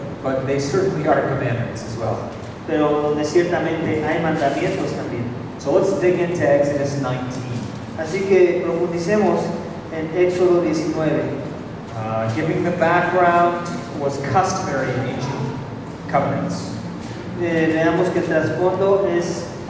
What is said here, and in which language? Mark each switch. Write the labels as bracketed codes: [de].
[en] But they certainly are commandments as well. [es] pero donde ciertamente hay mandamientos también. [en] So let's dig into Exodus 19. [es] Así que profundicemos en Éxodo 19. [en] Giving the background was customary in ancient covenants. [es] Veamos que el trasfondo es